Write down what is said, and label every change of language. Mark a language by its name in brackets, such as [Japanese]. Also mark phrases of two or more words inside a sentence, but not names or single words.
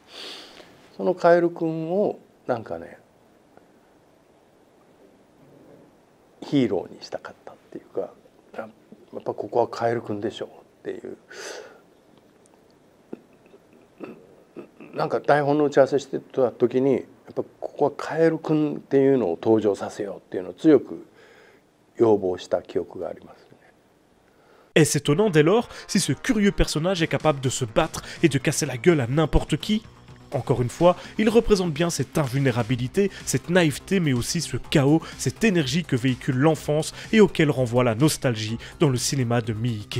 [Japanese] そのカエル君をなんかねヒーローにしたかったっていうか、やっぱここはカエル君でしょうっていう。なんか台本の打ち合わせしてた時にやっぱここはカエル君っていうのを登場させようっていうのを強く要望した記憶がありますね。 [French] Est-ce étonnant dès lors si ce curieux personnage est capable de se battre et de casser la gueule à n'importe qui? Encore une fois, il représente bien cette invulnérabilité, cette naïveté, mais aussi ce chaos, cette énergie que véhicule l'enfance et auquel renvoie la nostalgie dans le cinéma de Miike.